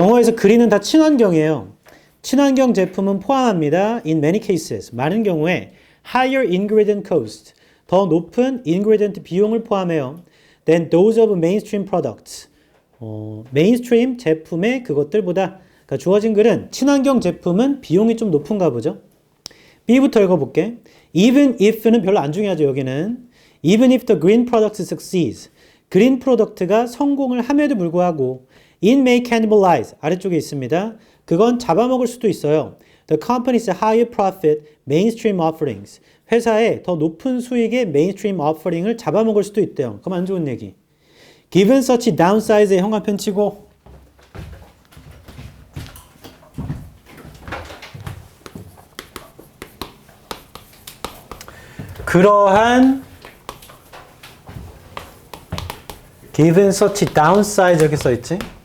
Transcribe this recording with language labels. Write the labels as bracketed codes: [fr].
[ko] 영어에서 그린은 다 친환경이에요. 친환경 제품은 포함합니다. [en] In many cases. [ko] 많은 경우에 [en] higher ingredient cost. [ko] 더 높은 ingredient 비용을 포함해요. [en] Than those of mainstream products. [ko] 메인스트림 제품의 그것들보다. 그러니까 주어진 글은 친환경 제품은 비용이 좀 높은가 보죠. B부터 읽어볼게. Even if는 별로 안 중요하죠. 여기는. [en] Even if the green product succeeds. [ko] 그린 프로덕트가 성공을 함에도 불구하고 [en] it may cannibalize. [ko] 아래쪽에 있습니다. 그건 잡아먹을 수도 있어요. [en] The company's higher profit mainstream offerings. [ko] 회사의 더 높은 수익의 mainstream offering을 잡아먹을 수도 있대요. 그럼 안 좋은 얘기. [en] Given such downside [ko] 의 형광펜 치고 그러한 given such downside 이렇게 써있지?